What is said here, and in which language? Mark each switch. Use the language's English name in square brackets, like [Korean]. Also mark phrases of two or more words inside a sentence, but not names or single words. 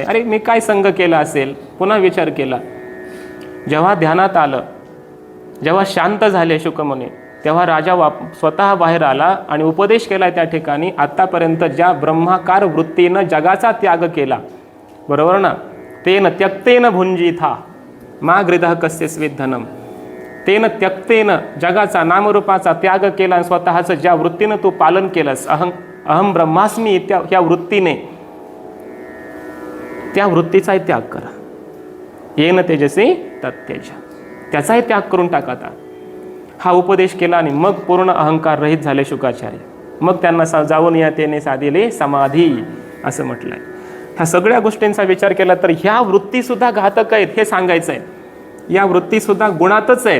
[Marathi] अरे मी काय संग केला असेल? पुन्हा विचार केला. जेव्हा ध्यानात आलं, जेव्हा शांत झाले शुकमुनी, तेव्हा राजा स्वतः बाहेर आला आणि उपदेश केला त्या ठिकाणी. आतापर्यंत ज्या ब्रह्माकार वृत्तीनं जगाचा त्याग केला, बरोबर ना, [Sanskrit] तेन त्यक्तेन भुंजिथा मा गृधः कस्य स्विद्धनम, तेन त्यक्तेन [Marathi] जगाचा नामरूपाचा त्याग केला आणि स्वतःचं ज्या वृत्तीनं तू पालन केलंस, [Sanskrit] अहम ब्रह्मास्मी [Marathi] त्या वृत्तीने, त्या वृत्तीचाही त्याग करा. [Sanskrit] येन तेजसी तत्तेज, [Marathi] त्याचाही त्याग करून टाका. हा उपदेश केला आणि मग पूर्ण अहंकार रहित झाले शुकाचार्य. मग त्यांना जाऊन या तेने साधिले समाधी असं म्हटलंय. ह्या सगळ्या गोष्टींचा विचार केला तर ह्या वृत्तीसुद्धा घातक आहेत हे सांगायचं आहे. या वृत्तीसुद्धा गुणातच आहेत.